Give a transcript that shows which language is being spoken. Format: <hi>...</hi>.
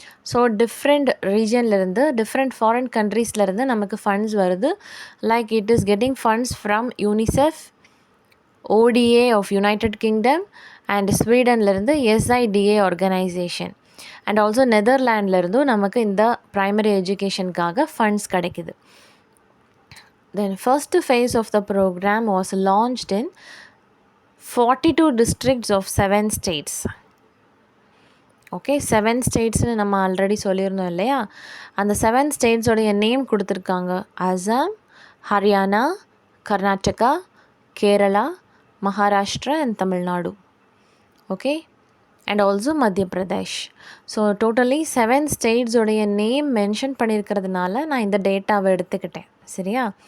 <ta>So different ரீஜன்லேருந்து, different foreign கண்ட்ரீஸ்லேருந்து நமக்கு funds வருது.</ta> <en>like it is getting funds from UNICEF, ODA of United Kingdom</en> <ta>and ஸ்வீடன்லேருந்து எஸ்ஐடிஏ organisation, and also நெதர்லாண்ட்லேருந்தும் நமக்கு இந்த primary எஜுகேஷனுக்காக funds கிடைக்குது.</ta> <en>Then first phase of the program was launched in 42 districts of 7 states.</en> <ta>Okay, 7 ஸ்டேட்ஸ்னு நம்ம already சொல்லியிருந்தோம் இல்லையா? அந்த 7 ஸ்டேட்ஸோடைய name கொடுத்துருக்காங்க. Assam, Haryana, Karnataka, Kerala, Maharashtra and Tamil Nadu. Okay, and also மத்திய Pradesh. So totally 7 ஸ்டேட்ஸோடைய name mention பண்ணியிருக்கிறதுனால நான் இந்த டேட்டாவை எடுத்துக்கிட்டேன். சரியா?</ta>